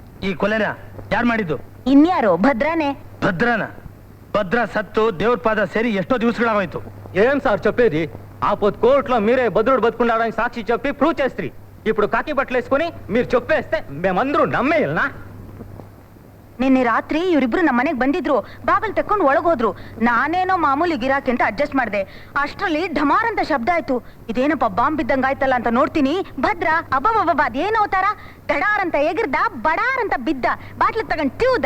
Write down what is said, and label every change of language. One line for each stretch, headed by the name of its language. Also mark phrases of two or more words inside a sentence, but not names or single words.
Kannada: ಈ ಕೊಲೆನ ಯಾರು ಮಾಡಿದ್ದು? ಇನ್ಯಾರು? ಭದ್ರಾನೆ. ಭದ್ರ ಸತ್ತು ದೇವ್ರ ಪಾದ ಸೇರಿ ಎಷ್ಟೋ ದಿವಸಗಳಾಗೋಯ್ತು.
Telugu: ఏం సార్ చెప్పేది? ఆ పొద్దు కోర్టులో మీరే భద్రుడు బతుకున్నాడని సాక్షి చెప్పి ప్రూవ్ చేస్త్రీ. ఇప్పుడు కాకి బట్టలు వేసుకుని మీరు చెప్పేస్తే మేమందరూ నమ్మేయాలనా?
Kannada: ನಿನ್ನೆ ರಾತ್ರಿ ಇವರಿಬ್ರು ನಮ್ಮ ಮನೆಗೆ ಬಂದಿದ್ರು, ಬಾಗಿಲು ತಕ್ಕೊಂಡು ಒಳಗೋದ್ರು. ನಾನೇನೋ ಮಾಮೂಲಿ ಗಿರಾಕಿ ಅಂತ ಅಡ್ಜಸ್ಟ್ ಮಾಡಿದೆ. ಅಷ್ಟ್ರಲ್ಲಿ ಢಮಾರ್ ಅಂತ ಶಬ್ದ ಆಯ್ತು. ಇದೇನಪ್ಪ ಬಾಂಬ್ ಬಿದ್ದಂಗ ಆಯ್ತಲ್ಲ ಅಂತ ನೋಡ್ತೀನಿ. ಭದ್ರ ಅಬ್ಬಬ್ಬಬ್ಬ ಅದೇನೋ ಅವತಾರ. ಗಡಾರ್ ಅಂತ ಎಗಿರ್ದ, ಬಡಾರ್ ಅಂತ ಬಿದ್ದ, ಬಾಟ್ಲಿಗೆ ತಗೊಂಡ್ ತಿವ್ದ.